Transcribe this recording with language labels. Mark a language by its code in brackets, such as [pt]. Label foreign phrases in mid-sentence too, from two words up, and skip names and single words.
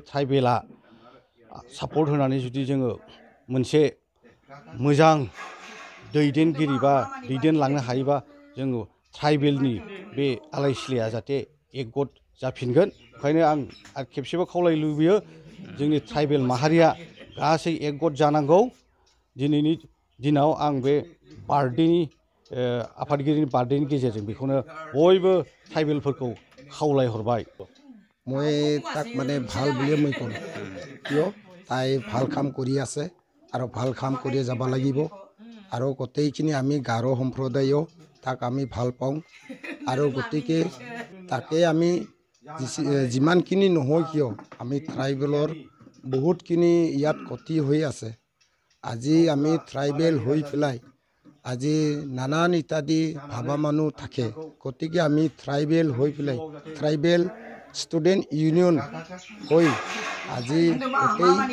[brx] ट्राइबेला सापर्ट होनानै जुदि जोङो मोनसे मोजां दैदेनगिरि बा दैदेनलांनो हायोबा जोङो ट्राइबेलनि बे आलाय सिलाया जाहाथे एकगत जाफिनगोन ओंखायनो आं खेबसेबो खावलायनो लुबैयो जोंनि ट्राइबेल माहारिया गासै एकगत जानांगौ दिनैनि दिनाव आं बे बार्थडेनि आफादगिरिनि बार्थडेनि गेजेरजों बेखौनो बयबो ट्राइबेलफोरखौ खावलायहरबाय [as] মই তাক মানে ভাল বুলিয়ে মই ক'ম কিয় তাই ভাল কাম কৰি আছে আৰু ভাল কাম কৰি যাব লাগিব আৰু গোটেইখিনি আমি গাৰো সম্প্ৰদায়ও তাক আমি ভাল পাওঁ আৰু গতিকে তাকে আমি যিমানখিনি নহয় কিয় আমি ট্ৰাইবেলৰ বহুতখিনি ইয়াত ক্ষতি হৈ আছে আজি আমি ট্ৰাইবেল হৈ পেলাই আজি নানান ইত্যাদি ভাবা মানুহ থাকে গতিকে আমি ট্ৰাইবেল হৈ পেলাই ট্ৰাইবেল ষ্টুডেণ্ট ইউনিয়ন হৈ আজি গোটেই